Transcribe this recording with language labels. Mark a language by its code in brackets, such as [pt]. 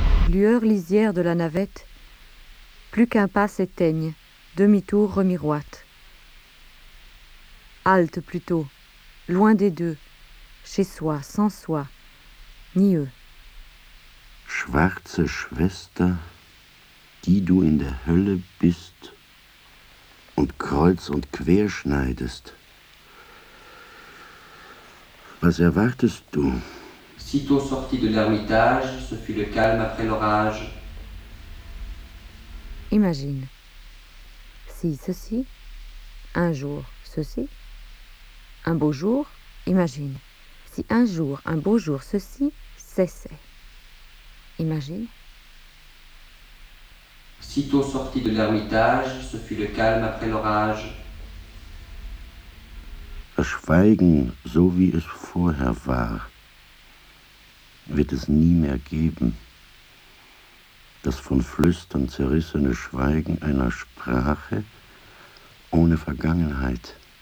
[fr] Lueur lisière de la navette, plus qu'un pas s'éteigne, demi-tour remiroite. Halte plutôt, loin des deux, chez soi, sans soi, ni eux. [de] Schwarze Schwester, die du in der Hölle bist und kreuz und quer schneidest. Was erwartest du? [fr] Sitôt sorti de l'ermitage, ce fut le calme après l'orage. Imagine. Si ceci, un jour ceci, un beau jour, imagine. Si un jour, un beau jour ceci cessait. Imagine. Sitôt sorti de l'ermitage, ce fut le calme après l'orage. [de] Das Schweigen, so wie es vorher war, wird es nie mehr geben. Das von Flüstern zerrissene Schweigen einer Sprache ohne Vergangenheit.